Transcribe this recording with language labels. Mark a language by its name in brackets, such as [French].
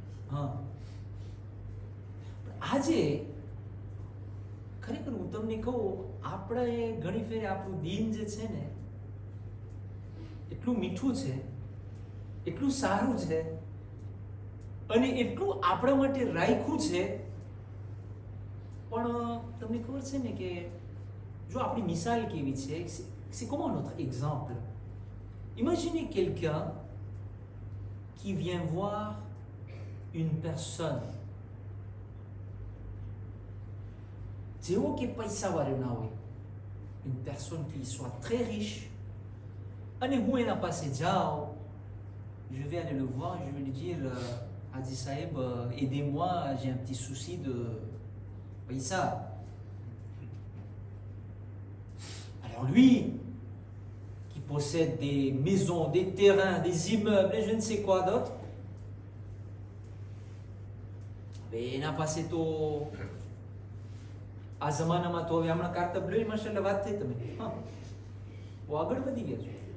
[Gujarati] હા, આજે ખરેખર હું તમને કહું, આપણે ઘણી ફેર આપણું દિન જે છે ને એટલું મીઠું છે, એટલું સારું છે અને એટલું આપણા માટે રાખ્યું છે, પણ તમને ખબર છે ને કે જો આપણી મિસાલ કેવી છે, [French] c'est comment notre exemple? Imaginez quelqu'un qui vient voir une personne [Gujarati] જેવો કે પૈસાવાળો ના હોય, [French] une personne qui soit très riche, [Gujarati] અને હું એના પાસે જાઉં, [French] je vais aller le voir, je vais lui dire Hadi Saheb, aidez-moi, j'ai un petit souci de paisa. Alors lui, qui possède des maisons, des terrains, des immeubles et je ne sais quoi d'autre, mais [Gujarati] એના પાસે તો આ જમાનામાં તો હવે હમણાં કારતબ લઈ માશાલ્લાહ વાત થઈ તમે, હા બહુ આગળ વધી ગયા છો.